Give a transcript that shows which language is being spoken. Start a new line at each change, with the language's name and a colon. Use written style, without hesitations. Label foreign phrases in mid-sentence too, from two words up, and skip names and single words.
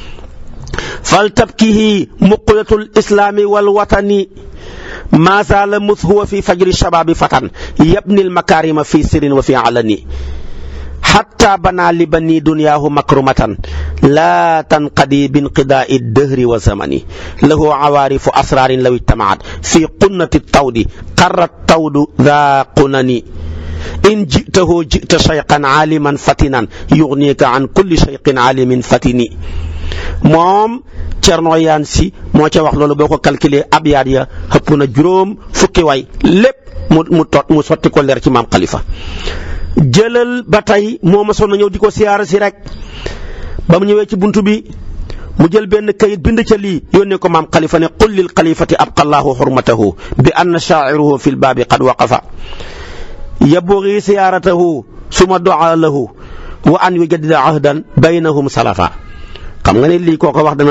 Arabic: فلتبكه مقلة الإسلام والوطن ما زال مذ هو في فجر شبابه فتى يبني المكارم في سر وفي علن حتى بنى لبني دنياه مكرمة لا تنقضي بانقضاء الدهر والزمن له عوارف أسرار لو اجتمعت في قنة طود قرت طود ذي قنن إن جئته جئت شيخا عالما فطنا يغنيك عن كل شيخ عالم فطن
Wolof: moom Cerno Iyaan Si moo ca wax loolu boo ko calculé abyaat ya xëpp na juróom fukki way lépp mu sotti ko leer ci maam Khalifa jëlal ba tey moo ma sonn ñëw di ko siyaara si rek ba mu ñëwee ci buntu bi mu jël benn kayit bind ca lii yónnee ko maam Khalifa ne
Arabic: قل للخليفة أبقى الله حرمته بأن شاعره في الباب قد وقفا يبغي زيارته ثم دعا له وأن يجدد عهدا بينهم سلفا
Wolof: xam nga ne lii koo ko wax dana